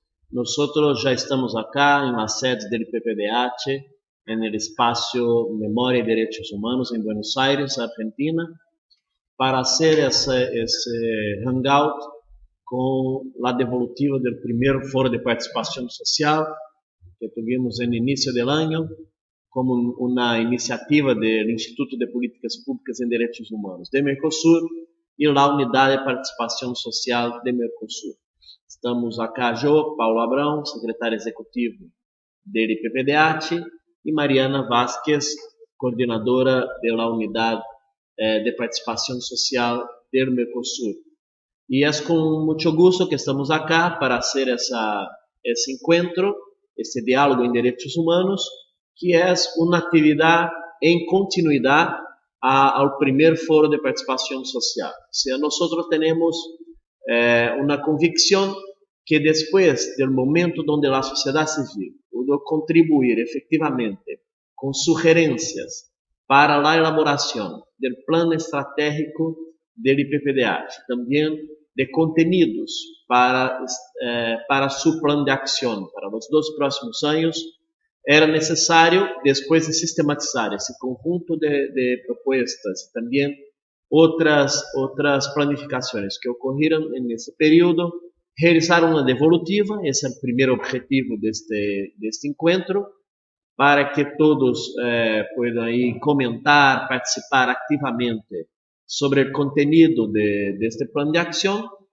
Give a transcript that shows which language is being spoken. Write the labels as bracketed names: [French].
[Spanish] Nosotros ya estamos acá en la sede del PPDH, en el espacio Memoria y Derechos Humanos en Buenos Aires, Argentina, para hacer ese hangout con la devolutiva del primer foro de participación social que tuvimos en el inicio del año, como una iniciativa del Instituto de Políticas Públicas en Derechos Humanos de Mercosur y la Unidad de Participación Social de Mercosur. [Portuguese] Estamos acá eu, Paulo Abrão, secretário executivo do IPPDH, e Mariana Vázquez, coordenadora da Unidade de Participação Social do Mercosur. E é com muito gosto que estamos acá para fazer esse encontro, esse diálogo em direitos humanos, que é uma atividade em continuidade ao primeiro Foro de Participação Social. Ou seja, nós temos uma convicção que [Spanish] después del momento donde la sociedad civil pudo contribuir efectivamente con sugerencias para la elaboración del plan estratégico del IPPDH, también de contenidos para su plan de acción para los 2 próximos años, era necesario, después de sistematizar ese conjunto de propuestas y también otras planificaciones que ocurrieron en ese periodo, realizar [Portuguese] uma devolutiva. Esse é o primeiro objetivo deste encontro, para que todos possam aí comentar, participar ativamente sobre o conteúdo deste plano de ação.